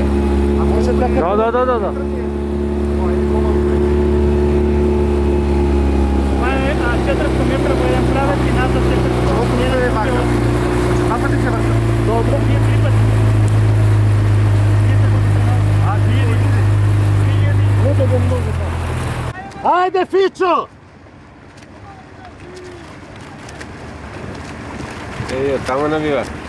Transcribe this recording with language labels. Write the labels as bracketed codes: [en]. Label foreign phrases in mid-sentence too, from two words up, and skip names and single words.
[bg] А може така? Да. Това е 400 метра воен правец и назад 400 метра. [mk] Не е вака. [bg] Два пъти се върна. Добре. Вие 3 пъти. Айде, Фичо! [mk] Тамо навива.